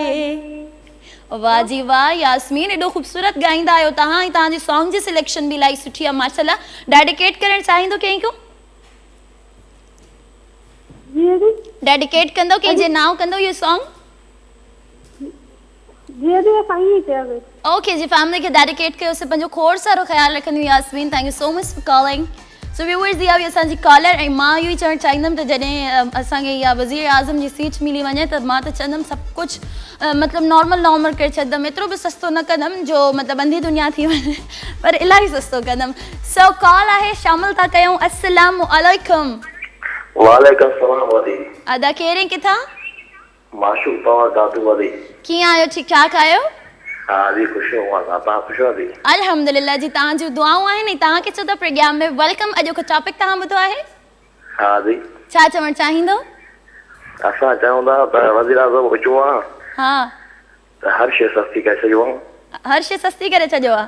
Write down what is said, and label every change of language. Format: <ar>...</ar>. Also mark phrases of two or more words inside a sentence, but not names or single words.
<sd>वाह जी वाह यास्मीन, एॾो ख़ूबसूरत ॻाईंदा आहियो तव्हां ऐं तव्हांजी सॉन्ग जी सिलेक्शन बि इलाही सुठी आहे माशाल्लाह। डेडिकेट करणु चाहींदो कंहिंखे? डेडिकेट कंदो कंहिंजे नाम कंदो इहो सॉन्ग? जीअं बि असां ईअं चयो। ओके जी फैमिली खे डेडिकेट कयोसीं। पंहिंजो खोड़ सारो ख़्यालु रखंदियूं यास्मीन।</sd> <en>thank you so much for calling.</en> <sd>सो व्यूअर्स इहा हुई असांजी कॉलर ऐं मां इहो ई चवणु चाहींदमि त जॾहिं असांखे इहा वज़ीर आज़म जी सीट मिली वञे त मां त चवंदमि सभु कुझु मतिलबु नॉर्मल करे छॾंदमि। एतिरो बि सस्तो न कंदमि जो मतिलबु अंधी दुनिया थी वञे पर इलाही सस्तो कंदमि। सो कॉल आहे शामिल था कयूं।</sd> <ar>السلام عليكم. وعليكم سلام वादी।</ar> <sd>अदा केरे किथां? माशूक पवार दादू वादी। कीअं आहियो? ठीकु ठाक आहियो? हाँ जी</sd> <ur>خوش ہوں.</ur> <sd>तव्हां खुश आहियो? अल्हम्दुलिल्लाह जी। तव्हांजूं दुआऊं आहिनि। तव्हांखे चओ त प्रोग्राम में वेलकम। अॼु को टॉपिक तव्हां ॿुधो आहे? हाँ जी। छा चवणु चाहींदो? असां चऊं था त वज़ीर आज़म अचो आहे हा त हर शइ सस्ती करे छॾियो आहे। हर शइ सस्ती करे छॾियो आहे?</sd>